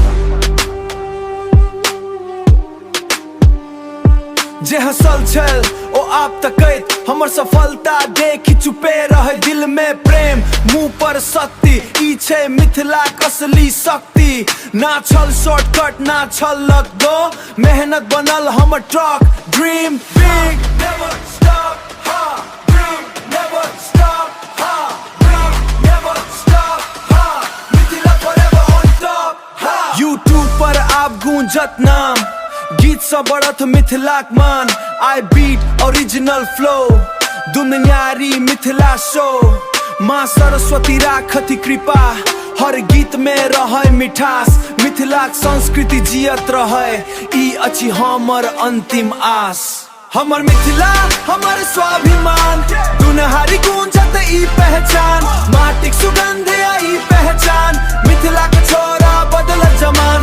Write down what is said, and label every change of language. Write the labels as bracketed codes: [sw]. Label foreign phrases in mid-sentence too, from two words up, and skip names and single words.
[mai] जे हसल छल ओ आप तकैत, हमर सफलता देखि चुपे रहे। दिल में प्रेम मुंह पर सत्य, ई छै मिथिलाक असली शक्ति। ना छल शॉर्टकट ना छल लत गो, मेहनत बनल हमर ट्रक। [en] Dream big never stop, हाँ dream never stop, हाँ dream never stop, हाँ Mithila forever on top, हाँ। [mai] यूट्यूब पर आप गूंजत नाम, गीत से बढ़त मिथिलाक मान। [en] I beat original flow, दुनियारी Mithila show। [mai] माँ सरस्वती राखती कृपा, हर गीत में रहे मिठास। मिथिलाक संस्कृति जियत रहे, ई अछि हमर अंतिम आस। हमर मिथिला हमर स्वाभिमान, दुनियारी गूंजत ई पहचान। माटिक सुगंध ई पहचान, मिथिला के छोरा बदलत जमान।